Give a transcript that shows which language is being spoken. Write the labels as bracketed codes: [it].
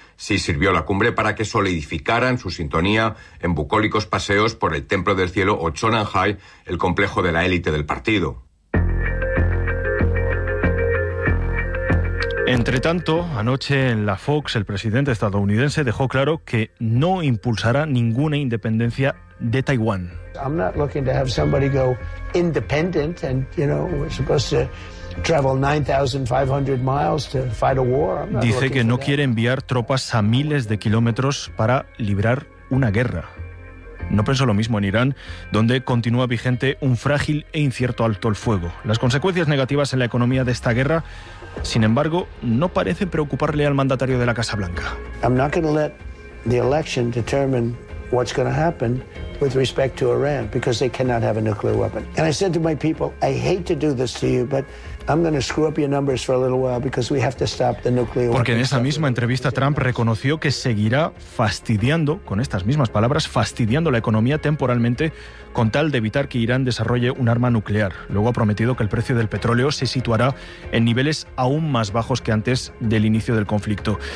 [es] Sí sirvió la cumbre para que solidificaran su sintonía en bucólicos paseos por el Templo del Cielo o Chonanhai, el complejo de la élite del partido. Entre tanto, anoche en la Fox, el presidente estadounidense dejó claro que no impulsará ninguna independencia de Taiwán. [en] I'm not looking to have somebody go independent and, you know, we're supposed to travel 9,500 miles to fight a war. [es] Dice que no quiere enviar tropas a miles de kilómetros para librar una guerra. No pensó lo mismo en Irán, donde continúa vigente un frágil e incierto alto el fuego. Las consecuencias negativas en la economía de esta guerra, sin embargo, no parecen preocuparle al mandatario de la Casa Blanca. [en] I'm not going to let the election determine what's going to happen with respect to Iran, because they cannot have a nuclear weapon. And I said to my people, I hate to do this to you, but I'm going to screw up your numbers for a little while because we have to stop the nuclear. [es] Porque en esa misma entrevista Trump reconoció que seguirá fastidiando, con estas mismas palabras, fastidiando la economía temporalmente con tal de evitar que Irán desarrolle un arma nuclear. Luego ha prometido que el precio del petróleo se situará en niveles aún más bajos que antes del inicio del conflicto.